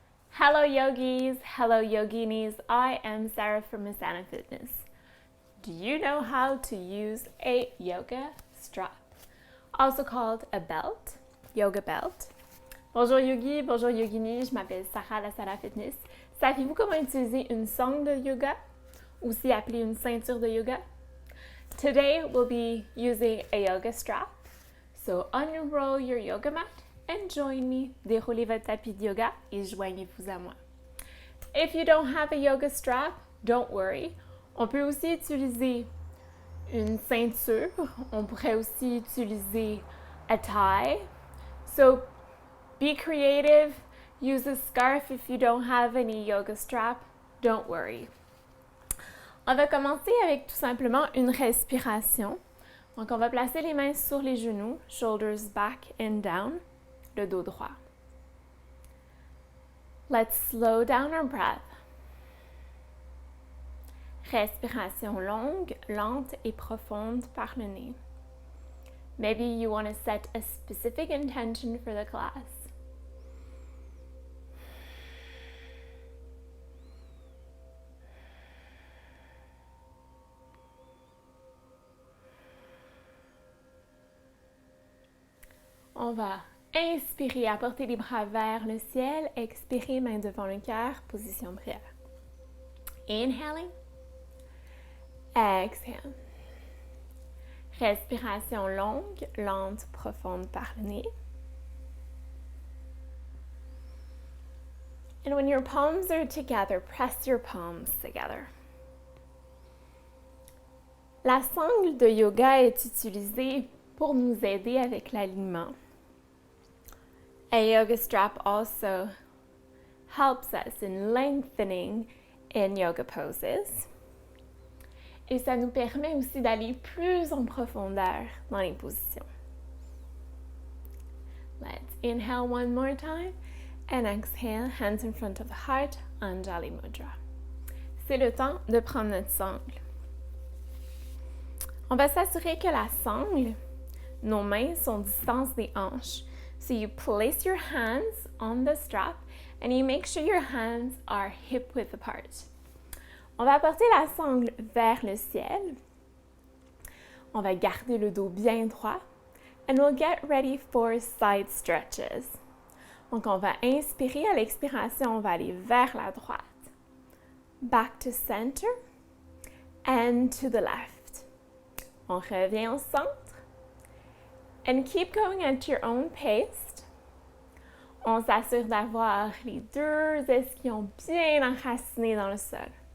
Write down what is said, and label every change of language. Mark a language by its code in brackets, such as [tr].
[en] Hello yogis, hello yoginis, I am Sarah from Asana Fitness. Do you know how to use a yoga strap? Also called a belt, yoga belt. [fr] Bonjour yogi, bonjour yogini, je m'appelle Sarah d'Asana Fitness. Savez-vous comment utiliser une sangle de yoga, aussi appelée une ceinture de yoga? [en] Today we'll be using a yoga strap. So unroll your yoga mat and join me. [fr] Déroulez votre tapis de yoga et joignez-vous à moi. [en] If you don't have a yoga strap, don't worry. [fr] On peut aussi utiliser une ceinture. On pourrait aussi utiliser [en] a tie. So be creative. Use a scarf if you don't have any yoga strap. Don't worry. [fr] On va commencer avec tout simplement une respiration. Donc, on va placer les mains sur les genoux, [en] shoulders back and down, [fr] le dos droit. [en] Let's slow down our breath. [fr] Respiration longue, lente et profonde par le nez. [en] Maybe you want to set a specific intention for the class. [fr] On va inspirer, apporter les bras vers le ciel, expirer, main devant le cœur, position prière. [en] Inhaling, exhale. [fr] Respiration longue, lente, profonde par le nez. [en] And when your palms are together, press your palms together. [fr] La sangle de yoga est utilisée pour nous aider avec l'alignement. [en] A yoga strap also helps us in lengthening in yoga poses. [fr] Et ça nous permet aussi d'aller plus en profondeur dans les positions. [en] Let's inhale one more time and exhale, hands in front of the heart, Anjali Mudra. [fr] C'est le temps de prendre notre sangle. On va s'assurer que la sangle, nos mains sont distance des hanches. [en] So you place your hands on the strap and you make sure your hands are hip-width apart. [fr] On va porter la sangle vers le ciel. On va garder le dos bien droit. [en] And we'll get ready for side stretches. [fr] Donc, on va inspirer. À l'expiration, on va aller vers la droite. [en] Back to center. And to the left. [fr] On revient au centre. [en] And keep going at your own pace. [fr] On s'assure d'avoir les deux ischions bien enracinés dans le sol.